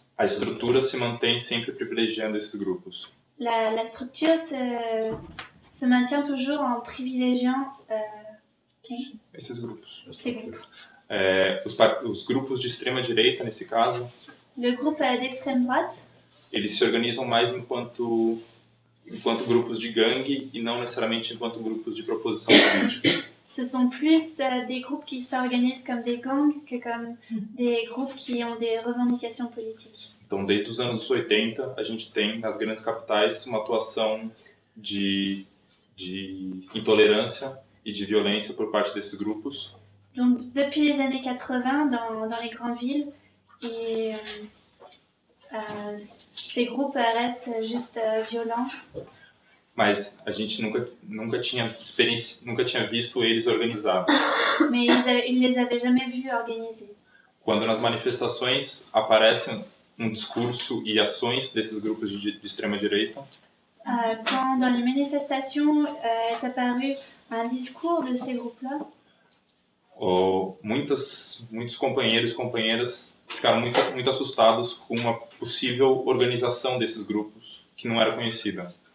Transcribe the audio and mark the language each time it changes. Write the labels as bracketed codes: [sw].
[pt] a estrutura se mantém sempre privilegiando esses grupos. [fr] La structure se maintient toujours en privilégiant [pt] Esses grupos. [fr] ces groupes. [pt] Os grupos de extrema direita, nesse caso, [fr] Le groupe d'extrême droite, [pt] eles se organizam mais enquanto grupos de gangue e não necessariamente enquanto grupos de proposição política. [fr] ce sont plus des groupes qui s'organisent comme des gangs que comme des groupes qui ont des revendications politiques. [pt] Então, desde os anos 80, a gente tem nas grandes capitais uma atuação de intolerância e de violência por parte desses grupos. [fr] Donc depuis les années 80, dans les grandes villes, et ces groupes restent juste violents. [pt] Mas a gente nunca tinha visto eles organizados. [fr] Mais ils les avaient jamais vus organisés. [pt] Quando nas manifestações aparecem discurso e ações desses grupos de extrema direita, [fr] Quand dans les manifestations est apparu un discours de ces groupes-là, [pt] muitos companheiros e companheiras ficaram muito assustados com uma possível organização desses grupos que não era conhecida.